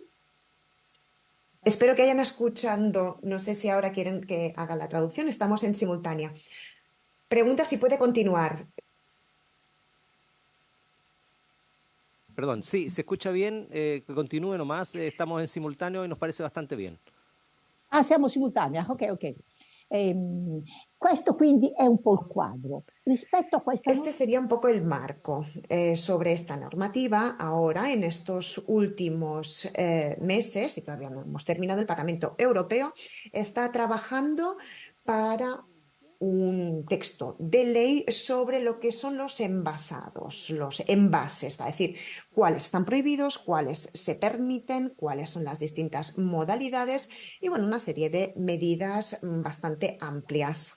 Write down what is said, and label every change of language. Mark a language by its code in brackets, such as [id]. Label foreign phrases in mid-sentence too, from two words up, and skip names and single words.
[es] Espero que hayan escuchado. No sé si ahora quieren que haga la traducción. Estamos en simultánea. Pregunta si puede continuar. Perdón, sí, se escucha bien, que continúe nomás, estamos en simultáneo y nos parece bastante bien. [it] Ah, siamo simultanei, ok. Questo quindi è un po' il quadro. Rispetto a questa [es] Este sería un poco el marco sobre esta normativa. Ahora, en estos últimos meses, y todavía no hemos terminado, el Parlamento Europeo está trabajando para un texto de ley sobre lo que son los envasados, los envases, es decir, cuáles están prohibidos, cuáles se permiten, cuáles son las distintas modalidades y, bueno, una serie de medidas bastante amplias.